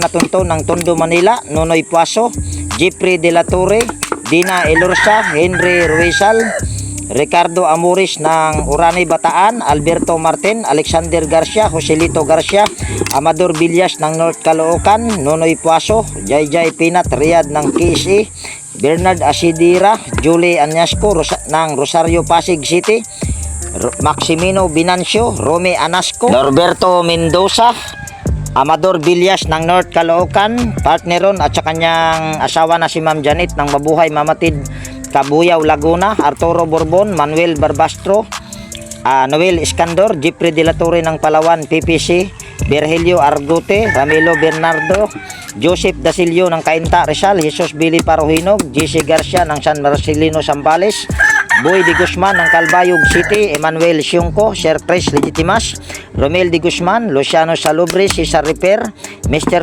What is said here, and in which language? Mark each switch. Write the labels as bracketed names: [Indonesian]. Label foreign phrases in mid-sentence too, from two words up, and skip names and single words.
[Filipino] Natunto ng Tondo Manila, Nonoy Puaso, Jeffrey De La Torre, Dina Elorza, Henry Ruizal, Ricardo Amoris ng Urani Bataan, Alberto Martin, Alexander Garcia, Joselito Garcia, Amador Villas ng North Caloocan, Nonoy Puaso, Jai Pinat Riyad ng KSE, Bernard Asidira, Julie Anyasco ng Rosario Pasig City, Maximino Binancio, Rome Anasco, Norberto Mendoza, Amador Villas ng North Caloocan, partneron at sa kanyang asawa na si Ma'am Janet ng Mabuhay Mamatid Kabuyaw Laguna, Arturo Borbon, Manuel Barbastro, Noel Iskandor, Jeffrey De La Torre ng Palawan PPC, Virgilio Argote, Ramilo Bernardo, Joseph Dasilio ng Cainta Rizal, Jesus Billy Parohinog, JC Garcia ng San Marcelino Zambales, Boy de Guzman ng Calbayog City, Emmanuel Siungco, Sir Chris Legitimas, Romel de Guzman, Luciano Salubre, Cesar Repair, Mr.